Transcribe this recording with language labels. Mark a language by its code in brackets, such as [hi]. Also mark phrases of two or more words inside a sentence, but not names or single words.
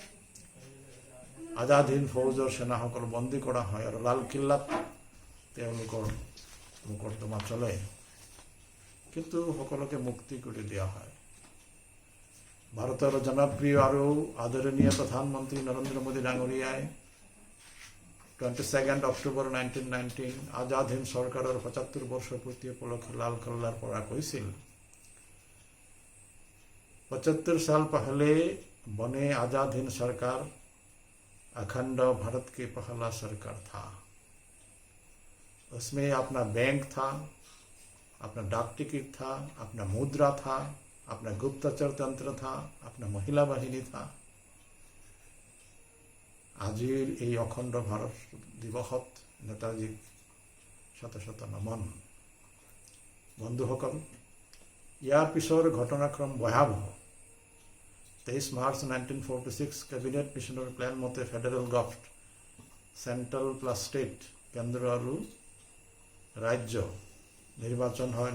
[as] আজাদ হিন্দ ফৌজৰ সেনাসকল বন্দী কৰা হয় আৰু লালকিল্লাত তেওঁলোকৰ মোকৰ্দমা চলে, কিন্তু সকলোকে মুক্তি কৰি দিয়া হয়। ভাৰতৰ জনপ্ৰিয় আৰু আদৰণীয় প্ৰধানমন্ত্ৰী নৰেন্দ্ৰ মোদী ডাঙৰীয়াই 22 অক্টোবৰ 1919 আজাদ হিন্দ চৰকাৰৰ 75 বৰ্ষ পূৰ্তি উপলক্ষে লালকিল্লাৰ পৰা কৈছিল, [hi] 75 साल पहले बने आजाद हिंद सरकार अखंड भारत के पहला सरकार था। उसमें अपना बैंक था, अपना डाक टिकट था, अपना मुद्रा था, अपना गुप्तचर तंत्र था, अपना महिला बाहिनी था। [as] আজিৰ এই অখণ্ড ভাৰত দিৱসত নেতাজীক শত শত নমন। বন্ধুসকল, ইয়াৰ পিছৰ ঘটনাক্ৰম ভয়াৱহ। 23 মাৰ্চ 1946 কেবিনেট মিছনৰ প্লেন মতে [en] federal government, central plus state, [as] কেন্দ্ৰ আৰু ৰাজ্য নিৰ্বাচন হয়।